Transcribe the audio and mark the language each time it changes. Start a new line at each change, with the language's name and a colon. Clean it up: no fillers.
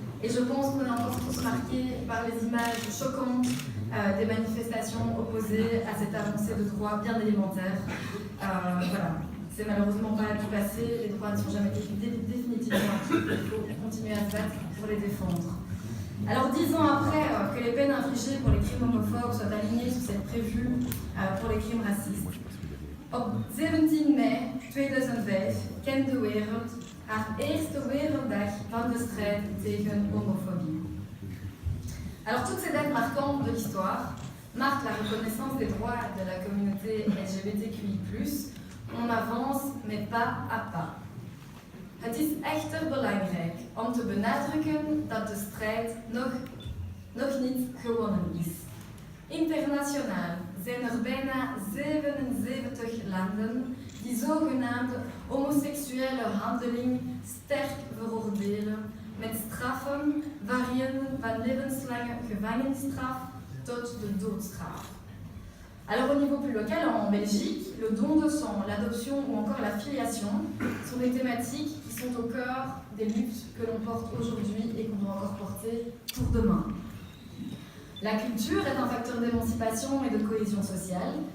French: Et je pense qu'on est encore tous marqués par les images choquantes des manifestations opposées à cette avancée de droits bien élémentaires. Voilà, c'est malheureusement pas tout passé, les droits ne sont jamais définitivement acquis, il faut continuer à se battre pour les défendre. Alors 10 ans après que les peines infligées pour les crimes homophobes soient alignées sur celles prévues pour les crimes racistes.
Dutch: Op 17 mei 2005 kent de wereld haar eerste werelddag van de strijd tegen homophobie.
French: Alors toutes ces dates marquantes de l'histoire marquent la reconnaissance des droits de la communauté LGBTQI+. On avance, mais pas à pas.
Dutch: Het is echter belangrijk om te benadrukken dat de strijd nog niet gewonnen is. Internationaal zijn er bijna 77 landen die zogenaamde homoseksuele handeling sterk veroordelen met straffen variërend van levenslange gevangenisstraf tot de doodstraf.
French: Alors au niveau plus local, en Belgique, le don de sang, l'adoption ou encore la filiation sont des thématiques qui sont au cœur des luttes que l'on porte aujourd'hui et qu'on doit encore porter pour demain. La culture est un facteur d'émancipation et de cohésion sociale.